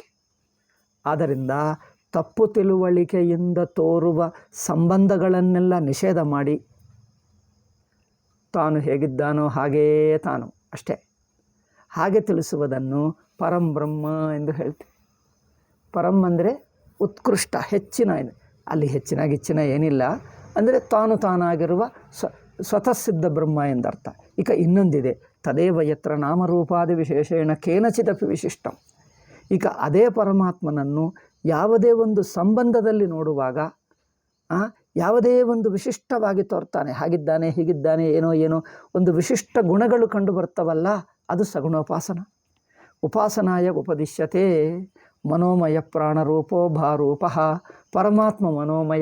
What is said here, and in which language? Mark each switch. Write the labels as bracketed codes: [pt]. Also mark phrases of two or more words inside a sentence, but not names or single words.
[kn] ಆದ್ದರಿಂದ ತಪ್ಪು ತಿಳುವಳಿಕೆಯಿಂದ ತೋರುವ ಸಂಬಂಧಗಳನ್ನೆಲ್ಲ ನಿಷೇಧ ಮಾಡಿ ತಾನು ಹೇಗಿದ್ದಾನೋ ಹಾಗೆಯೇ ತಾನು ಅಷ್ಟೇ, ಹಾಗೆ ತಿಳಿಸುವುದನ್ನು ಪರಂ ಬ್ರಹ್ಮ ಎಂದು ಹೇಳ್ತೀವಿ. ಪರಂ ಅಂದರೆ ಉತ್ಕೃಷ್ಟ, ಹೆಚ್ಚಿನ. ಅಲ್ಲಿ ಹೆಚ್ಚಿನ ಗಿಚ್ಚಿನ ಏನಿಲ್ಲ, ಅಂದರೆ ತಾನಾಗಿರುವ ಸ್ವತಃಸಿದ್ಧ ಬ್ರಹ್ಮ ಎಂದರ್ಥ. ಈಗ ಇನ್ನೊಂದಿದೆ, [sa] ತದೇವ ಯತ್ರ ನಾಮರೂಪಾದಿ ವಿಶೇಷೇಣ ಕೇನಚಿದಪಿ ವಿಶಿಷ್ಟಂ. [kn] ಈಗ ಅದೇ ಪರಮಾತ್ಮನನ್ನು ಯಾವುದೇ ಒಂದು ಸಂಬಂಧದಲ್ಲಿ ನೋಡುವಾಗ ಯಾವುದೇ ಒಂದು ವಿಶಿಷ್ಟವಾಗಿ ತೋರ್ತಾನೆ, ಹಾಗಿದ್ದಾನೆ ಹೀಗಿದ್ದಾನೆ ಏನೋ ಏನೋ ಒಂದು ವಿಶಿಷ್ಟ ಗುಣಗಳು ಕಂಡು ಬರ್ತವಲ್ಲ, ಅದು ಸಗುಣೋಪಾಸನ. [sa] ಉಪಾಸನಾಯ ಉಪದಿಶ್ಯತೆ ಮನೋಮಯ ಪ್ರಾಣರೂಪೋ ಭಾರೂಪ ಪರಮಾತ್ಮ ಮನೋಮಯ.